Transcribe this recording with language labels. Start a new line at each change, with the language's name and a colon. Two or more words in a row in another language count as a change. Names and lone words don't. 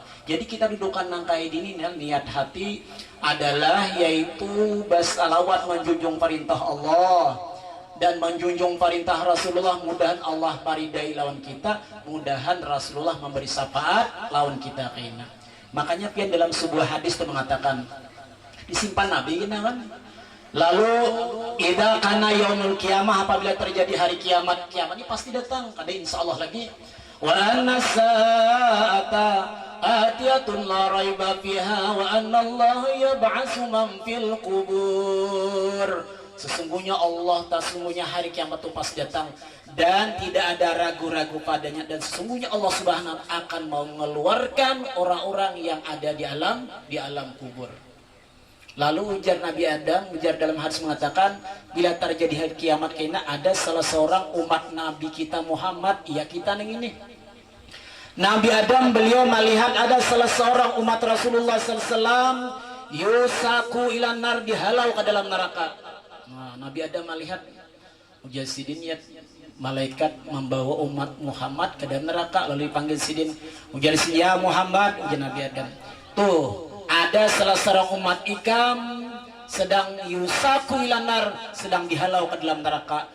Banjar: Jadi kita dudukan nang kayak ini, niat hati adalah yaitu bersalawat menjunjung perintah Allah dan menjunjung perintah Rasulullah. Mudahan Allah paridai lawan kita, mudahan Rasulullah memberi syafaat lawan kita kena. Makanya pian dalam sebuah hadis itu mengatakan, disimpan Nabi kan.
Arabic: Lalu إذا كان يوم القيامة,
Banjar: apabila terjadi hari kiamat, kiamat ini pasti datang, kada insyaallah lagi.
Arabic: وأن الساعة آتية لا ريب فيها وأن الله يبعث من في القبور.
Indonesian: Sesungguhnya Allah, sesungguhnya hari kiamat itu pasti datang dan tidak ada ragu-ragu padanya, dan sesungguhnya Allah
Arabic: سبحانه وتعالى
Indonesian: akan mengeluarkan orang-orang yang ada di alam kubur.
Banjar: Lalu ujar Nabi Adam, ujar dalam hadis mengatakan, bila terjadi hari kiamat kena ada salah seorang umat Nabi kita Muhammad, ya kita neng ini.
Indonesian: Nabi Adam beliau melihat ada salah seorang umat Rasulullah SAW
Arabic: يساق إلى النار,
Indonesian: dihalau ke dalam neraka.
Banjar: Nah, Nabi Adam melihat ujar sidin, ya malaikat membawa umat Muhammad ke dalam neraka, lalu dipanggil sidin, ujar sidin, ya Muhammad, ujar Nabi Adam, tuh ada salah seorang umat ikam sedang
Arabic: يساق إلى النار,
Banjar: sedang dihalau ke dalam neraka.